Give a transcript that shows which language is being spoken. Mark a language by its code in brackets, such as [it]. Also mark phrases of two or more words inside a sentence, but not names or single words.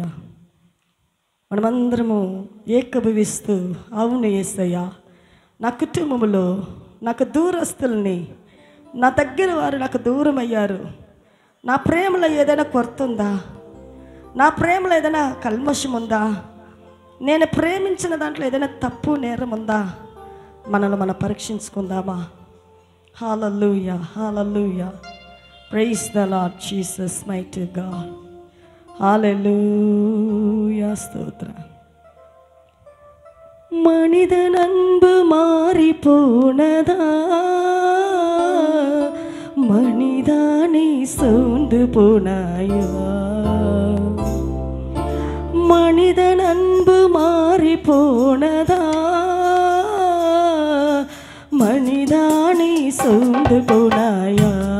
[te] మనమందరము ఏకభవిస్తూ, అవును యేసయ్యా, నా కుటుంబంలో నాకు దూరస్తుల్ని, నా దగ్గర వారు నాకు దూరం అయ్యారు, నా ప్రేమలో ఏదైనా కొరత ఉందా, నా ప్రేమలో ఏదైనా కల్మషం ఉందా, నేను ప్రేమించిన దాంట్లో ఏదైనా తప్పు నేరం ఉందా, మనల్ని మనం పరీక్షించుకుందామా? హల్లెలూయా, హల్లెలూయా. [en] Praise the Lord Jesus mighty God. [te] హల్లెలూయా, స్తోత్రం. [ta] மனிதன் அன்பு மாறி போனதா, மனிதானே சோர்ந்து போனாயா? மனிதன் அன்பு மாறி போனதா, மனிதானே சோர்ந்து போனாயா?